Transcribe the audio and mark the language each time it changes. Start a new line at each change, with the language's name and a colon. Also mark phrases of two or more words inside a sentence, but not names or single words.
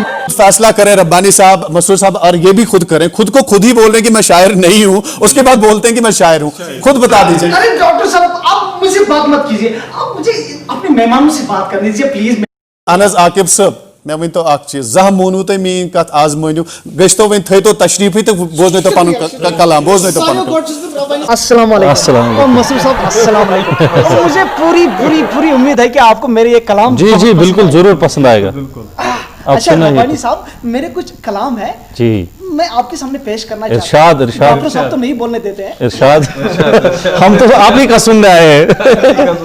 Hindi: फैसला करें रब्बानी साहब, मसरूर साहब, और ये भी खुद करें, खुद को खुद ही बोल रहे हैं कि मैं शायर नहीं हूं, उसके बाद बोलते हैं कि मैं शायर हूं। खुद बता दीजिए। अरे डॉक्टर साहब आप मुझे बात मत कीजिए, आप मुझे अपने मेहमानों से बात करने दीजिए प्लीज।
Kashmiri: अनस आकिब साहब, मैं वन तो अख चीज जह मोनू तो मीन कत आज मोनू गो वन थे तो तशरीफ तो बोजन तो पन कलाम बोजन तो पन।
Arabic: السلام عليكم
Hindi: मसरूर साहब,
Arabic: السلام عليكم.
Hindi: मुझे पूरी पूरी पूरी उम्मीद है कि आपको मेरे ये कलाम जी जी बिल्कुल जरूर पसंद आएगा। अच्छा रब्बानी साहब, मेरे कुछ कलाम है जी, मैं आपके सामने पेश करना चाहता हूं। इरशाद, इरशाद। डॉक्टर साहब तो नहीं बोलने देते हैं। इरशाद। हम तो आप ही का सुन रहे हैं।